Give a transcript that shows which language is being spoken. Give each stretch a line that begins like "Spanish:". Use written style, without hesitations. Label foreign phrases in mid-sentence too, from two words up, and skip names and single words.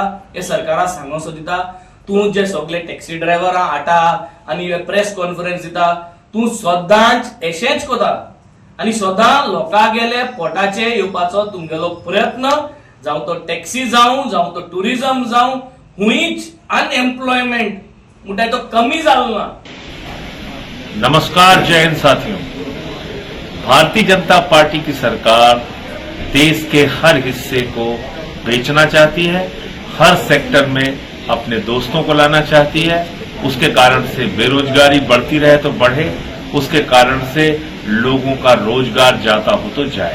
Konkani: हे सरकाराक सांगोसो दिता तूं जे सगळे टॅक्सी ड्रायव्हरां हाडटा आनी
English: press conference
Konkani: दिता तूं सदांच अशेंच कोता आनी सदां लोकांगेले पोटाचे येवपाचो तुमगेलो प्रयत्न जावं तो टॅक्सी जावं तो टुरिझम जावं हुंयच अनएम्प्लॉयमेंट म्हणटा तो कमी जालो ना.
Hindi: नमस्कार, जय हिंद साथियों. भारतीय जनता पार्टी की सरकार देश के हर हिस्से को बेचना चाहती है, हर सेक्टर में अपने दोस्तों को लाना चाहती है. उसके कारण से बेरोजगारी बढ़ती रहे तो बढ़े, उसके कारण से लोगों का रोजगार जाता हो तो जाए.